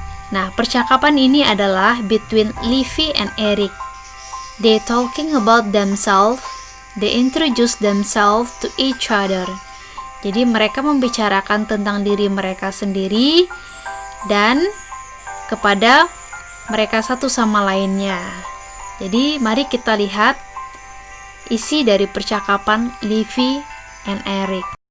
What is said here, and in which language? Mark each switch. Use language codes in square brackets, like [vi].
[id] Nah, percakapan ini adalah between Livy and Eric. [en] They talking about themselves. They introduce themselves to each other. [id] Jadi mereka membicarakan tentang diri mereka sendiri dan kepada mereka satu sama lainnya. Jadi mari kita lihat isi dari percakapan Livy and Eric.